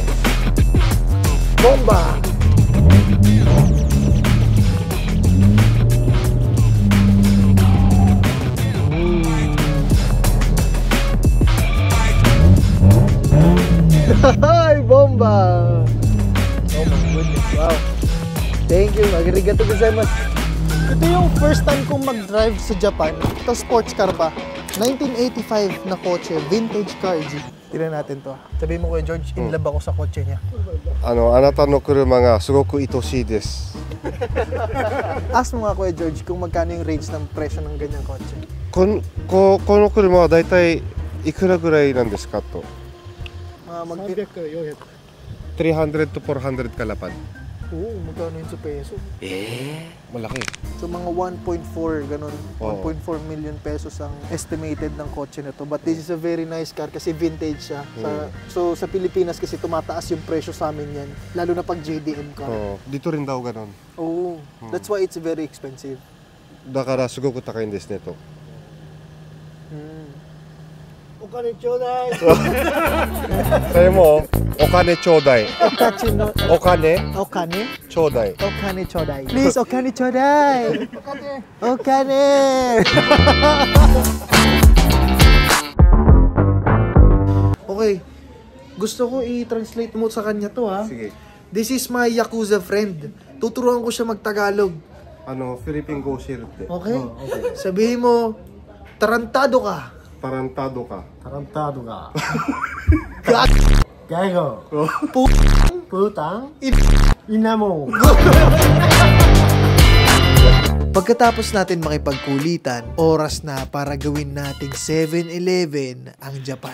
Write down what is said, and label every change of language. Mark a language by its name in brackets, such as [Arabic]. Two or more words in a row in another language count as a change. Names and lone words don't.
[Filipino] Bomba! Hi, bomba! [English] Oh my goodness, wow. Thank you, [Japanese] ありがとうございます. [Filipino] Ito yung [English] first time [Filipino] kong mag-drive sa Japan. Ito [English] sports car [Filipino] pa. 1985 na kotse, [English] vintage car, [Filipino] G. Tignan natin to. Sabihin mo Kuya George, in love ako sa kotse niya. [Japanese] あなたの車がすごく愛しいです。 [Filipino] Ask mo nga Kuya George kung magkano yung range ng presyo ng ganyang kotse. [Japanese] この車はだいたいいくらぐらいなんですかと。 [Filipino] 300, 300 to 400 kalapan. Oo, magkano yun sa peso? Malaki. So mga 1.4 ganun, Oo. 1.4 million pesos ang estimated ng kotse na to. [English] But this is a very nice car [Filipino] kasi vintage siya. So sa Pilipinas kasi tumataas yung presyo sa amin yan, lalo na pag [English] JDM car. [Filipino] Dito rin daw ganun. Oo, [English] that's why it's very expensive. [Japanese] だからすごく高いんですねと。お金ちょうだい。 [Filipino] Sayo mo, [Japanese] お金ちょうだい。お金 Okane? ちょうだい。お金ちょうだい. Please, お金ちょうだい. Okane. [Filipino] Okay. Gusto ko i-translate mo sa kanya to ha. Sige. [English] This is my Yakuza friend. [Filipino] Tuturuan ko siya mag-Tagalog. [Japanese] Philippine Go Share って。 [Filipino] Okay? Sabihin mo, tarantado ka. Tarantado ka. Tarantado ka. Gag... Gago. Putang. Ina mo. Pagkatapos natin makipagkulitan, oras na para gawin nating 7-Eleven ang Japan.